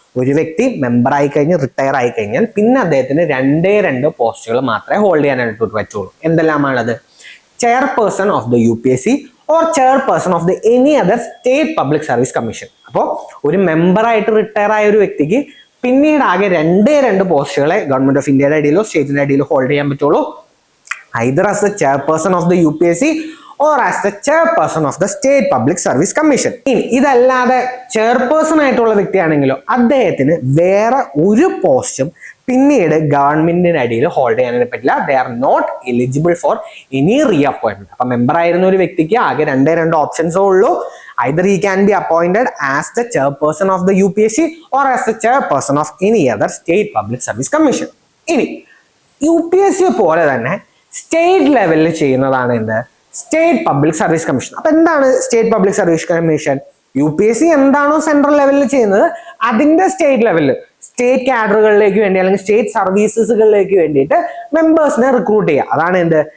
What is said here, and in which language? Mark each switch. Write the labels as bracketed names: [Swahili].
[Malayalam] ഒരു വ്യക്തി മെമ്പർ ആയി കഴിഞ്ഞ് റിട്ടയർ ആയി കഴിഞ്ഞാൽ പിന്നെ അദ്ദേഹത്തിന് 2 പോസ്റ്റുകൾ മാത്രമേ ഹോൾഡ് ചെയ്യാനായിട്ട് പറ്റുള്ളൂ. എന്തെല്ലാമാണത്? [English] Chairperson of the UPSC or chairperson of the any other state public service commission. [Malayalam] അപ്പോൾ ഒരു മെമ്പർ ആയിട്ട് റിട്ടയർ ആയ ഒരു വ്യക്തിക്ക് പിന്നീട് ആകെ 2 പോസ്റ്റുകളെ ഗവൺമെന്റ് ഓഫ് ഇന്ത്യയുടെ അടിയിലോ സ്റ്റേറ്റിന്റെ അടിയിലോ ഹോൾഡ് ചെയ്യാൻ പറ്റുള്ളൂ. [English] Either as the chairperson of the UPSC or as the chairperson of the State Public Service Commission. [Malayalam] ഇനി ഇതല്ലാതെ ചെയർപേഴ്സൺ ആയിട്ടുള്ള വ്യക്തിയാണെങ്കിലോ അദ്ദേഹത്തിന് വേറെ ഒരു പോസ്റ്റും പിന്നീട് ഗവൺമെന്റിന്റെ അടിയിൽ ഹോൾഡ് ചെയ്യാനായിട്ട് പറ്റില്ല. [English] They are not eligible for any reappointment. [Malayalam] അപ്പൊ മെമ്പർ ആയിരുന്ന ഒരു വ്യക്തിക്ക് ആകെ 2 ഓപ്ഷൻസേ ഉള്ളൂ. [English] Either he can be appointed as the chairperson of the UPSC or as the chairperson of any other state public service commission. [Malayalam] ഇനി UPSC പോലെ തന്നെ state ലെവലിൽ ചെയ്യുന്നതാണ് എന്ത്? State public service commission. അപ്പൊ എന്താണ് state public service commission? UPSC എന്താണോ central ലെവലിൽ ചെയ്യുന്നത് അതിന്റെ സ്റ്റേറ്റ് ലെവലിൽ സ്റ്റേറ്റ് കാഡറുകളിലേക്ക് വേണ്ടി അല്ലെങ്കിൽ സ്റ്റേറ്റ് സർവീസസുകളിലേക്ക് വേണ്ടിയിട്ട് മെമ്പേഴ്സിനെ റിക്രൂട്ട് ചെയ്യുക. അതാണ് എന്ത്?